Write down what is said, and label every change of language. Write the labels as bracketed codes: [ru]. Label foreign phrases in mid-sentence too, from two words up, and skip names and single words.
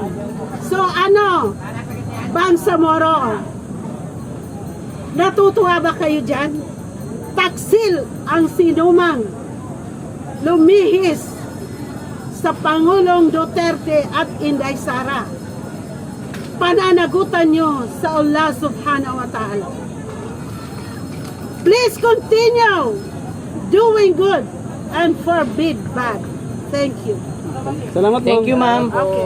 [tl] So ano, Bangsamoro, natutuwa ba kayo dyan? Taksil ang sinumang lumihis sa Pangulong Duterte at Inday Sara. Pananagutan nyo sa Allah [ar] سبحانه وتعالى. [en] Please continue doing good and forbid bad. Thank you. [tl] Salamat, ma'am. [en] Thank you ma'am.